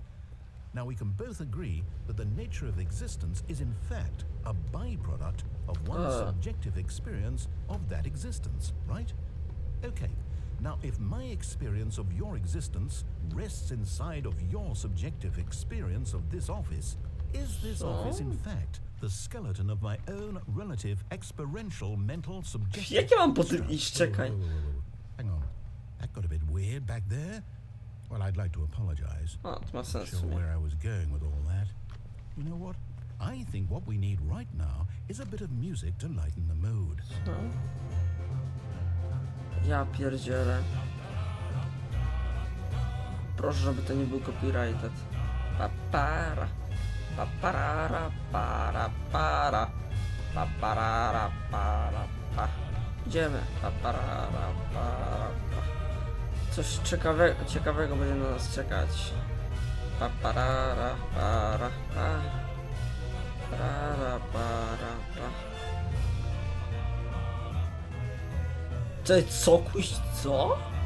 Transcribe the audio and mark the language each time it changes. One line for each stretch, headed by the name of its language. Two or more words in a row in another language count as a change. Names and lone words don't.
English: Now, we can both agree that the nature of existence is in fact a byproduct of one's subjective experience of that existence, right? Okay. Now, if my experience of your existence rests inside of your subjective experience of this office, is this office in fact the skeleton of my own relative experiential mental subjective...
Polish: Jak ja mam po tym
English: construct?
Polish: iść? Czekaj.
English: Whoa. Hang on. That got a bit weird back there. Well, I'd like to apologize.
Polish: A, to ma sens w
English: Sure
Polish: sumie.
English: where I was going with all that. You know what? I think what we need right now is a bit of music to lighten the mood.
Polish: No. Ja pierdzielę. Proszę, żeby to nie był copyrighted. Papara. Paparara, para, para. Paparara, para, pa. Idziemy. Paparara, para, pa. Coś ciekawego będzie na nas czekać. Paparara, para, pa. Para, para, pa. Co? Kuś, co?